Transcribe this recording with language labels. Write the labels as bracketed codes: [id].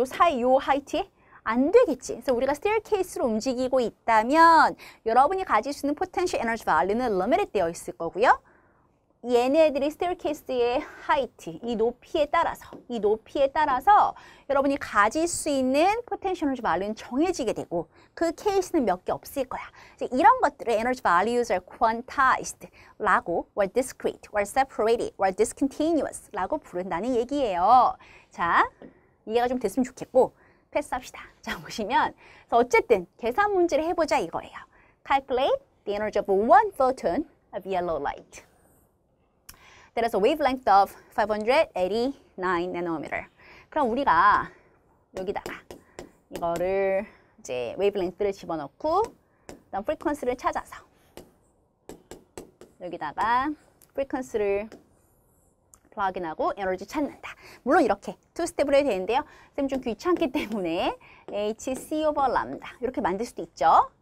[ko] 요 사이 요 하이트에? 안 되겠지. 그래서 우리가 스테어케이스로 움직이고 있다면 여러분이 가질 수 있는 potential energy value는 limited 되어 있을 거고요. 얘네들이 스테어케이스의 하이트, 이 높이에 따라서 여러분이 가질 수 있는 potential energy value는 정해지게 되고 그 케이스는 몇 개 없을 거야. 이제 이런 것들을 [en] energy values are quantized [ko] 라고 [en] or discrete, or separated, or discontinuous [ko] 라고 부른다는 얘기예요. 자, 이해가 좀 됐으면 좋겠고 패스합시다. 자, 보시면 어쨌든 계산 문제를 해보자 이거예요. [en] Calculate the energy of one photon of yellow light. That is a wavelength of 589 nanometer. [ko] 그럼 우리가 여기다가 이거를 이제 wavelength를 집어넣고 그다음 frequency를 찾아서 여기다가 frequency를 플러그인하고 에너지 찾는다. 물론 이렇게 투 스텝으로 해야 되는데요. 쌤 좀 귀찮기 때문에 HC over 람다 이렇게 만들 수도 있죠.